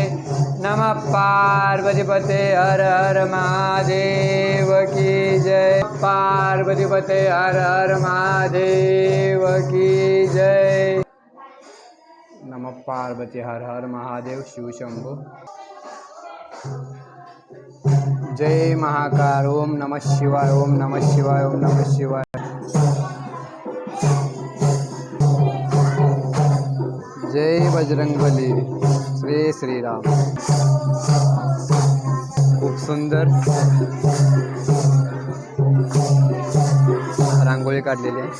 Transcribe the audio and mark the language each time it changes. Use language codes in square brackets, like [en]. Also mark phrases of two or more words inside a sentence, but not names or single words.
[sa] नमः पार्वती पते [hi] हर हर महादेव की जय। [sa] पार्वती पते [hi] हर हर महादेव की जय। [sa] नमः पार्वती [hi] हर हर महादेव शिव शंभो। जय महाकाल। [sa] ओम नमः शिवाय। ओम नमः शिवाय। ओम नमः शिवाय। [hi] जय बजरंगबली। श्री श्री राम। [mr] खूप सुंदर रांगोळी काढलेली आहे।